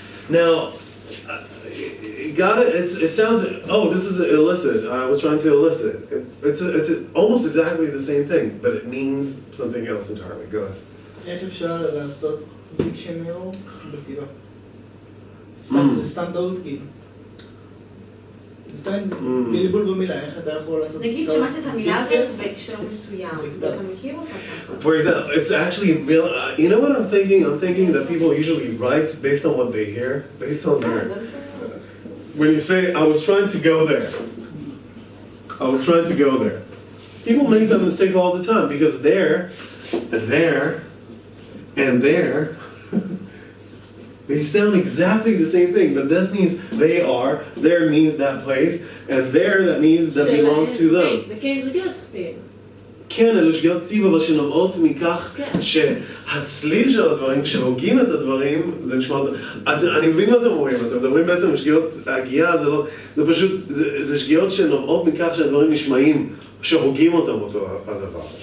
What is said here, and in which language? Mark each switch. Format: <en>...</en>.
<en>Now, it sounds, this is illicit. I was trying to elicit. It's almost exactly the same thing, but it means something else entirely. Go ahead.</en> <he>איך אפשר לעשות דיקשנר בכתיבה? זה סתם טעות כאילו. זה סתם בלבול במילה, איך אתה יכול לעשות טעות? נגיד שמעת את המילה הזאת בהקשר מסוים, אתה מכיר אותה?</he> <en>For example, it's actually real. You know what I'm thinking? I'm thinking that people usually write based on what they hear, based on their. When you say, I was trying to go there. I was trying to go there. People make that mistake all the time because there, and there, and there, they sound exactly the same thing, but this means they are, there means that place, and there that means that belongs to them.</en> <he>זה כן שגיאות כתיב. כן, אלה שגיאות כתיב, אבל שנובעות מכך שהצליל של הדברים, כשהוגים את הדברים, זה נשמע אותם. אני מבין מה אתם אומרים, אתם מדברים בעצם על שגיאות הגייה, זה פשוט, זה שגיאות שנובעות מכך שהדברים נשמעים, שהוגים אותם אותו הדבר.</he>